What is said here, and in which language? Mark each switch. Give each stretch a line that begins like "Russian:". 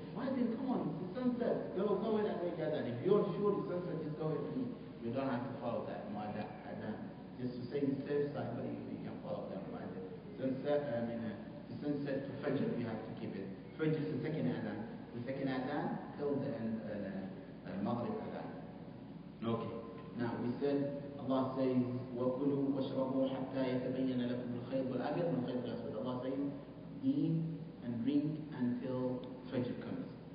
English: Muaddin, come on, it's the sunset. Go ahead and make adhan. If you're sure it's sunset, just go ahead and eat. You don't have to follow that muaddin. Just to say the safe side, but you can follow that muaddin. The sunset to fajr, you have to keep it. Fajr is the second adhan. The second adhan till the end, maghrib adhan. Okay.
Arabic: Now we said, Allah says, وَكُلُوا وَاشْرَبُوا حَتَّى يَتَبَيَّنَ لَكُمُ الْخَيْطُ الْأَبْيَضُ مِنَ الْخَيْطِ الْأَسْوَدِ.
English: Allah says, eat and drink until Fajr comes.